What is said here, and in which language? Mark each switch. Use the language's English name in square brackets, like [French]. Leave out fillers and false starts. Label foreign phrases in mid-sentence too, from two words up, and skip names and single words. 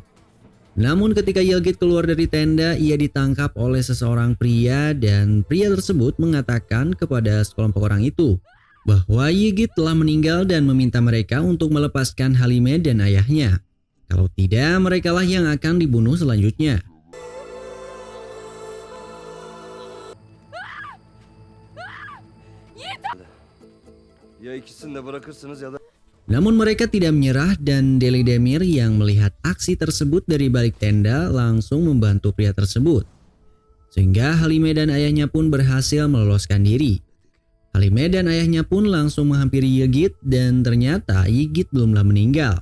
[Indonesian] Namun ketika Yilgit keluar dari tenda, ia ditangkap oleh seseorang pria dan pria tersebut mengatakan kepada sekelompok orang itu bahwa Yilgit telah meninggal dan meminta mereka untuk melepaskan Halime dan ayahnya. Kalau tidak, merekalah yang akan dibunuh selanjutnya. [Turkish] Ya ikisini de bırakırsınız ya da... [Indonesian] Namun mereka tidak menyerah dan Deli Demir yang melihat aksi tersebut dari balik tenda langsung membantu pria tersebut. Sehingga Halime dan ayahnya pun berhasil meloloskan diri. Halime dan ayahnya pun langsung menghampiri Yilgit dan ternyata Yilgit belumlah meninggal.